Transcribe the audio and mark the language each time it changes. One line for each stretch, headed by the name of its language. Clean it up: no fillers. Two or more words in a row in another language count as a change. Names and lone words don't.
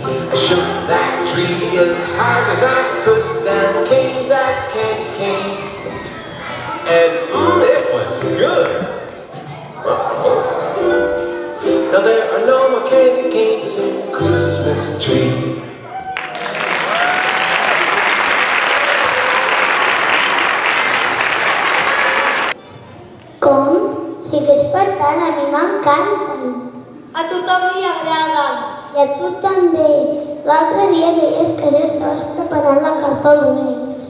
English: I shook that tree as hard as I could, then came that candy cane. And it was good. Now there are no more candy canes in the Christmas tree.
Catalan: Com? Sí que és per tant, a mi m'encanten. A tothom li agraden. I a tu també. L'altre dia deies que ja estaves preparant la carta als Reis.